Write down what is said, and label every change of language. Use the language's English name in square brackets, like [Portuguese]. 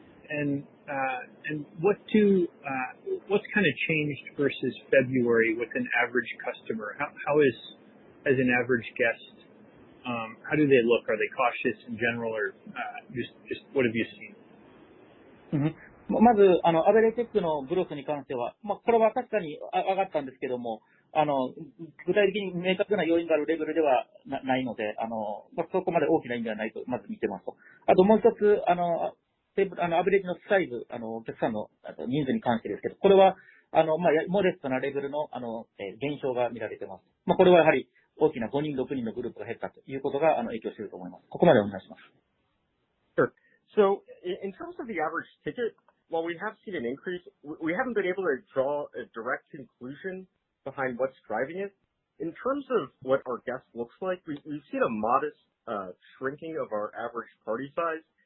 [English] And what's kind of changed versus February with an average customer? How is, as an average guest, how do they look? Are they cautious in general, or just what have you seen? [Japanese] まず、アベレージチェックのグロスに関しては、これは確かに上がったんですけども、具体的に明確な要因があるレベルではないので、そこまで大きな意味ではないと、まず見てますと。あともう一つ、アベレージのサイズ、お客さんの人数に関してですけど、これは、モレストなレベルの、減少が見られてます。これはやはり大きな5人、6人のグループが減ったということが、影響していると思います。ここまでお願いします。 [English] Sure. So, in terms of the average ticket, while we have seen an increase, we haven't been able to draw a direct conclusion behind what's driving it. In terms of what our guest looks like, we've seen a modest shrinking of our average party size.